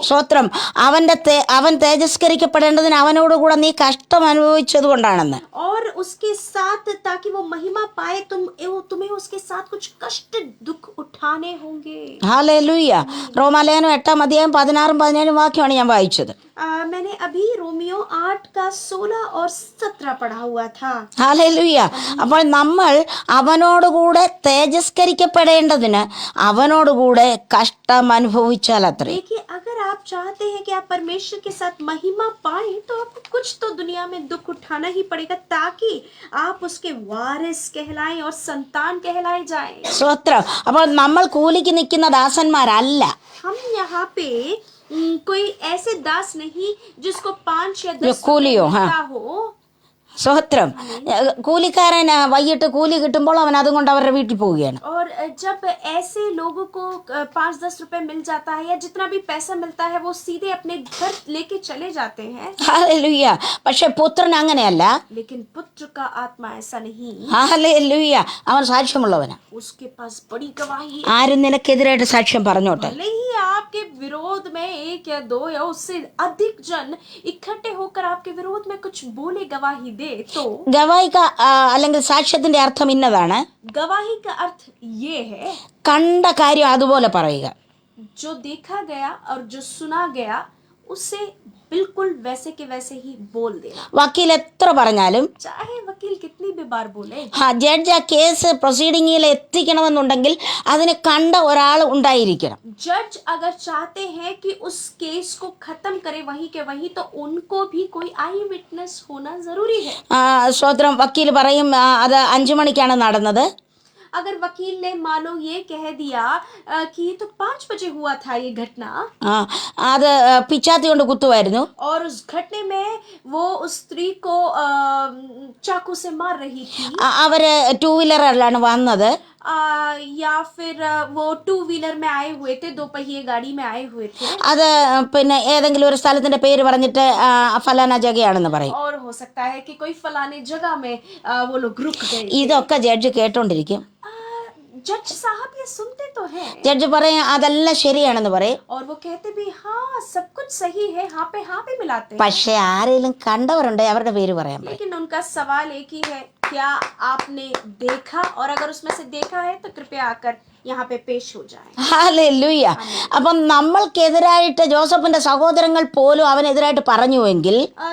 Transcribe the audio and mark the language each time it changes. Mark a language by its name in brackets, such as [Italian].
[Malayalam] സ്തോത്രം. അവൻ തേജസ്കരിക്കപ്പെടേണ്ടതിന് അവനോടുകൂടെ നീ കഷ്ടം അനുഭവിച്ചത് കൊണ്ടാണെന്ന്. [Hindi] और उसके साथ ताकि वो महिमा पाए, तुम्हें उसके साथ कुछ कष्ट दुख उठाने होंगे. [Malayalam] ഹല്ലേലൂയ. റോമാലേഖനം 8-16 വാക്യമാണ് ഞാൻ വായിച്ചത്. [Hindi] मैंने अभी रोमियो 8 का 16 और 17 पढ़ा हुआ था. [Malayalam] ഹല്ലേലൂയ. അപ്പോൾ നമ്മൾ അവനോടുകൂടെ തേജസ്കരിക്കപ്പെടേണ്ടതിന് അവനോടുകൂടെ കഷ്ടം അനുഭവിച്ചാൽ അത്രേ. [Hindi] देखिए, अगर आप चाहते हैं कि आप परमेश्वर के साथ महिमा पाएं तो आपको कुछ तो दुनिया में दुख उठाना ही पड़ेगा, ताकि आप उसके वारिस कहलाएं और संतान कहलाए जाएं. [Malayalam] സ്തോത്രം. അപ്പോൾ നമ്മൾ കൂലിക്ക് നിൽക്കുന്ന ദാസന്മാരല്ല. [Hindi] हम यहाँ पे कोई ऐसे दास नहीं जिसको 5 या 10 [Malayalam] കൂലിയോ? [Hindi] मिलता हो. [Malayalam] സ്തോത്രം. കൂലിക്കാരൻ വൈകിട്ട് കൂലി കിട്ടുമ്പോൾ അവൻ അതും കൊണ്ട് അവരുടെ വീട്ടിൽ പോവുകയാണ്. [Hindi] और जब ऐसे लोगों को 5-10 रुपए मिल जाता है या जितना भी पैसा मिलता है वो सीधे अपने घर लेके चले जाते हैं. [Malayalam] ഹല്ലേലൂയ. പക്ഷെ പുത്രൻ അങ്ങനെയല്ല. [Hindi] लेकिन पुत्र का आत्मा ऐसा नहीं. [Malayalam] ഹല്ലേലൂയ. അവൻ സാക്ഷ്യമുള്ളവനാ. [Hindi] उसके पास बड़ी गवाही है. [Malayalam] ആരും നിനക്കെതിരായിട്ട് സാക്ഷ്യം പറഞ്ഞോട്ടെ. [Hindi] भले ही आपके विरोध में 1 या 2 या उससे अधिक जन इकट्ठे होकर आपके विरोध में कुछ बोले, गवाही दे, तो [Malayalam] ഗവായിക അല്ലെങ്കിൽ സാക്ഷ്യത്തിന്റെ അർത്ഥം ഇന്നതാണ്. [Hindi] गवाही का अर्थ ये है, [Malayalam] കണ്ട കാര്യം അതുപോലെ പറയുക. [Hindi] जो देखा गया और जो सुना गया उसे बिल्कुल वैसे के वैसे ही बोल देना. [Malayalam] വക്കീൽ എത്ര പറഞ്ഞാലും, [Hindi] चाहे वकील कितनी भी बार बोले, [Malayalam] ജഡ്ജ് ആ കേസ് പ്രൊസീഡിങ്ങിൽ എത്തിക്കണമെന്നുണ്ടെങ്കിൽ അതിന് കണ്ട ഒരാൾ ഉണ്ടായിരിക്കണം. [Hindi] जज अगर चाहते हैं कि उस केस को खत्म करे वहीं के वहीं, तो उनको भी कोई आई विटनेस होना जरूरी है. [Malayalam] സ്തോത്രം. വക്കീൽ പറയും, അത് 5 മണിക്കാണ് നടന്നത്. [Hindi] अगर वकील ने मानो ये कह दिया कि ये तो 5 बजे हुआ था ये घटना, [Malayalam] അത് പിച്ചാത്തി കൊണ്ട് കുത്തുമായിരുന്നു. [Hindi] और उस घटने में वो उस स्त्री को चाकू से मार रही थी, [Malayalam] അവര് 2 വീലറിലാണ് വന്നത്. [Hindi] या फिर वो 2 व्हीलर में आए हुए थे, 2 पहिए गाड़ी में आए हुए थे, [Malayalam] അത് പിന്നെ ഏതെങ്കിലും ഒരു സ്ഥലത്തിന്റെ പേര് പറഞ്ഞിട്ട് ഫലാന ജഗയാണെന്ന് പറയും. [Hindi] और हो सकता है कि कोई फलाने जगह में वो लोग रुक गए. [Malayalam] ഇതൊക്കെ ജഡ്ജ് കേട്ടോണ്ടിരിക്കും. [Hindi] जज साहब ये सुनते तो हैं [Malayalam] ജഡ്ജ് പറയും അതെല്ലാം ശരിയാണെന്ന് പറയും. [Hindi] और वो कहते भी हाँ सब कुछ सही है, हाँ पे मिलाते हैं. [Malayalam] പക്ഷെ ആരെങ്കിലും കണ്ടവരുണ്ട് അവരുടെ പേര് പറയാൻ പറയും. [Hindi] लेकिन उनका सवाल एक ही है, क्या आपने देखा? और अगर उसमें से देखा है तो कृपया आकर यहाँ पे पेश हो जाए. [Malayalam] ഹല്ലേലൂയ. അപ്പം നമ്മൾക്കെതിരായിട്ട് ജോസഫിന്റെ സഹോദരങ്ങൾ പോലും അവനെതിരായിട്ട് പറഞ്ഞുവെങ്കിൽ